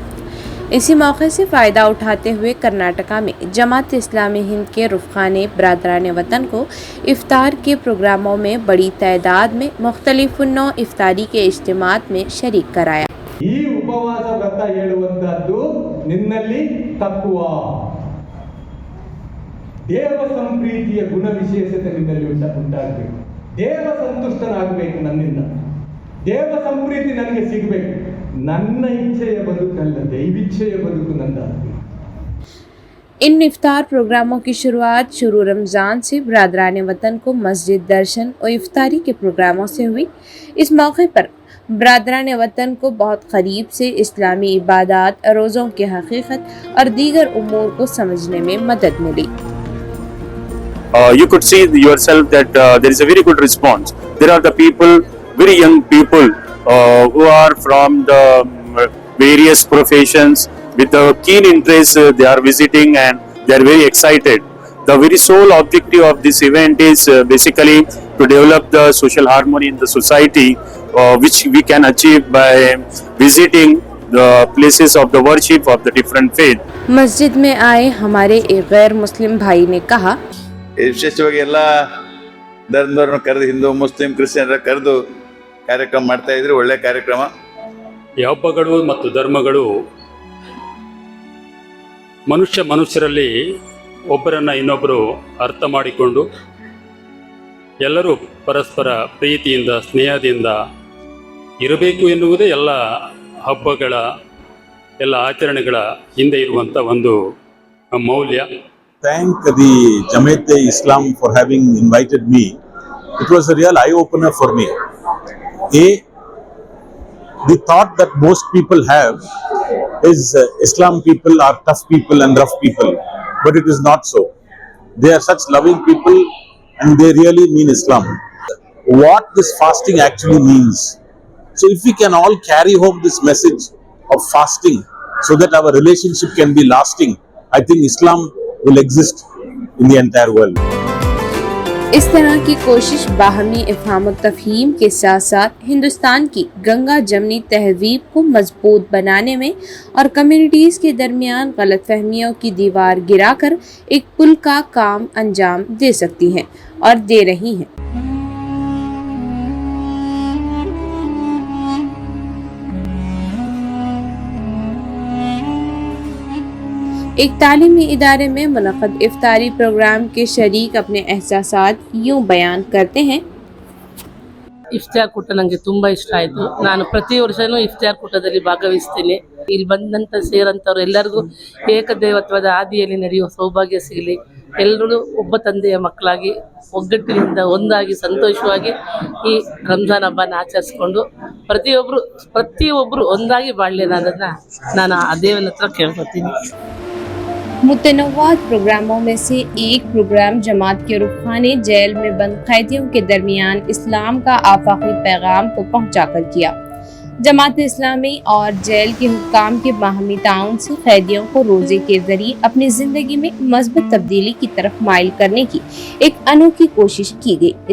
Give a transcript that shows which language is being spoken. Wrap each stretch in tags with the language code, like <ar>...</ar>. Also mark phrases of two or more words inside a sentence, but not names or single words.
<ur>اسی موقعے سے فائدہ اٹھاتے ہوئے کرناٹکا میں جماعت اسلامی ہند کے رفقاء نے برادران وطن کو افطار کے پروگراموں میں بڑی تعداد میں مختلف نو افطاری کے اجتماعات میں شریک کرایا.</ur> <kn>ಈ ಉಪವಾಸ ವ್ರತ ಹೇಳುವಂತದ್ದು ನಿನ್ನಲ್ಲಿ ತತ್ವ ದೇವ ಸಂಪ್ರೀತಿಯ ಗುಣ ವಿಶೇಷತೆ ನಿನ್ನಲ್ಲಿ ಉಂಟಾಗಬೇಕು. ದೇವ ಸಂತುಷ್ಟನಾಗಬೇಕು. ನನ್ನಿಂದ ದೇವ ಸಂಪ್ರೀತಿ ನನಗೆ ಸಿಗಬೇಕು. ನನ್ನ ಇಚ್ಛೆಯ ಬದುಕಲ್ಲ, ದೈವಿಚ್ಛೆಯ ಬದುಕು ನಂದಾಗಬೇಕು.</kn> <ur>ان افطار پروگراموں کی شروع رمضان سے برادران وطن کو مسجد درشن اور افطاری کے پروگراموں سے ہوئی. اس موقعے پر برادران وطن کو بہت قریب سے اسلامی عبادت، روزوں کی حقیقت اور دیگر امور کو سمجھنے میں مدد ملی.</ur> <en>You could see yourself that there is a very good response. There are the people, very young people who are from the various professions with a keen interest. They are visiting and they are very excited. The very sole objective of this event is basically to develop the social harmony in the society, which we can achieve by visiting the places of the worship of the different faith.</en> <ur>مسجد میں آئے ہمارے ایک غیر مسلم بھائی نے کہا,</ur> <kn>ವಿಶೇಷವಾಗಿ ಎಲ್ಲ ಧರ್ಮದವ್ರನ್ನ ಕರೆದು, ಹಿಂದೂ ಮುಸ್ಲಿಂ ಕ್ರಿಶ್ಚಿಯನ್ರ ಕರೆದು ಕಾರ್ಯಕ್ರಮ ಮಾಡ್ತಾ ಇದ್ರೆ ಒಳ್ಳೆ ಕಾರ್ಯಕ್ರಮ. ಈ ಹಬ್ಬಗಳು ಮತ್ತು ಧರ್ಮಗಳು ಮನುಷ್ಯರಲ್ಲಿ ಒಬ್ಬರನ್ನ ಇನ್ನೊಬ್ಬರು ಅರ್ಥ ಮಾಡಿಕೊಂಡು ಎಲ್ಲರೂ ಪರಸ್ಪರ ಪ್ರೀತಿಯಿಂದ ಸ್ನೇಹದಿಂದ ಇರಬೇಕು ಎನ್ನುವುದೇ ಎಲ್ಲ ಹಬ್ಬಗಳ ಎಲ್ಲ ಆಚರಣೆಗಳ ಹಿಂದೆ ಇರುವಂಥ ಒಂದು ಮೌಲ್ಯ.</kn> <en>Thank the Jamaat Islam for having invited me. It was a real eye-opener for me. The thought that most people have is Islam people are tough people and rough people, but it is not so. They are such loving people and they really mean Islam. What this fasting actually means. So if we can all carry home this message of fasting so that our relationship can be lasting, I think Islam will exist in the entire world.</en> <ur>اس طرح کی کوشش باہمی افہام تفہیم کے ساتھ ساتھ ہندوستان کی گنگا جمنی تہذیب کو مضبوط بنانے میں اور کمیونٹیز کے درمیان غلط‌فہمیوں کی دیوار گراکر ایک پل کا کام انجام دے سکتی ہیں اور دے رہی ہیں. ایک تعلیمی ادارے میں منعقد افطاری پروگرام کے شریک اپنے احساسات یوں بیان کرتے ہیں.</ur> <kn>ಇಫ್ತಾರ್ ಕೂಟ ನನಗೆ ತುಂಬ ಇಷ್ಟ ಆಯಿತು. ನಾನು ಪ್ರತಿ ವರ್ಷವೂ ಇಫ್ತಾರ್ ಕೂಟದಲ್ಲಿ ಭಾಗವಹಿಸ್ತೀನಿ. ಇಲ್ಲಿ ಬಂದಂಥ ಸೇರಂಥವ್ರು ಎಲ್ಲರಿಗೂ ಏಕದೇವತ್ವದ ಹಾದಿಯಲ್ಲಿ ನಡೆಯುವ ಸೌಭಾಗ್ಯ ಸಿಗಲಿ. ಎಲ್ಲರೂ ಒಬ್ಬ ತಂದೆಯ ಮಕ್ಕಳಾಗಿ ಒಗ್ಗಟ್ಟಿನಿಂದ ಒಂದಾಗಿ ಸಂತೋಷವಾಗಿ ಈ ರಂಜಾನ್ ಹಬ್ಬನ ಆಚರಿಸ್ಕೊಂಡು ಪ್ರತಿಯೊಬ್ಬರು ಒಂದಾಗಿ ಬಾಳಲಿ ಅನ್ನೋದನ್ನು ನಾನು ಆ ದೇವನ ಹತ್ರ ಕೇಳ್ಕೊತೀನಿ.</kn> <ur>متنوع پروگراموں میں سے ایک پروگرام جماعت کے رفقاء نے جیل میں بند قیدیوں کے درمیان اسلام کا آفاقی پیغام کو پہنچاکر کیا. جماعت اسلامی اور جیل کے حکام کے باہمی تعاون سے قیدیوں کو روزے کے ذریعے اپنی زندگی میں مضبوط تبدیلی کی طرف مائل کرنے کی ایک انوکھی کوشش کی گئی.</ur>